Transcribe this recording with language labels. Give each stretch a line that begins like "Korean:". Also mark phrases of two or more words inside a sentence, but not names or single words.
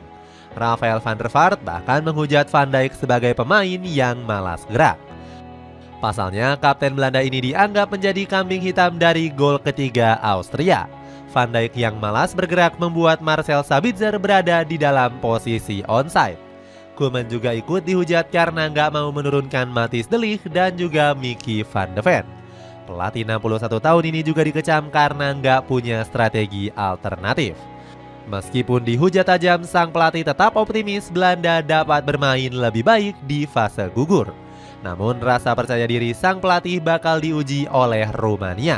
Indonesian: Rafael van der Vaart bahkan menghujat Van Dijk sebagai pemain yang malas gerak. Pasalnya, kapten Belanda ini dianggap menjadi kambing hitam dari gol ketiga Austria. Van Dijk yang malas bergerak membuat Marcel Sabitzer berada di dalam posisi onside. Koeman juga ikut dihujat karena nggak mau menurunkan Matthijs de Ligt dan juga Mickey van de Ven. Pelatih 61 tahun ini juga dikecam karena nggak punya strategi alternatif. Meskipun dihujat tajam, sang pelatih tetap optimis Belanda dapat bermain lebih baik di fase gugur. Namun rasa percaya diri sang pelatih bakal diuji oleh Rumania.